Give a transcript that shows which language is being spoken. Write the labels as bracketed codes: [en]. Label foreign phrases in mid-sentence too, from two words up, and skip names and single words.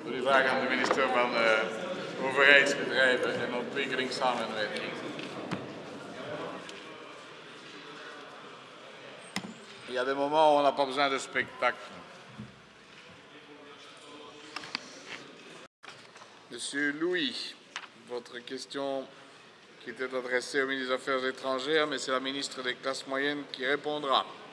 [nl] vraag aan de minister van Overheidsbedrijven en Ontwikkelingssamenwerking. [fr] Il y a des moments où on n'a pas besoin de spectacle. Monsieur Louis, votre question qui était adressée au ministre des Affaires étrangères, mais c'est la ministre des Classes moyennes qui répondra.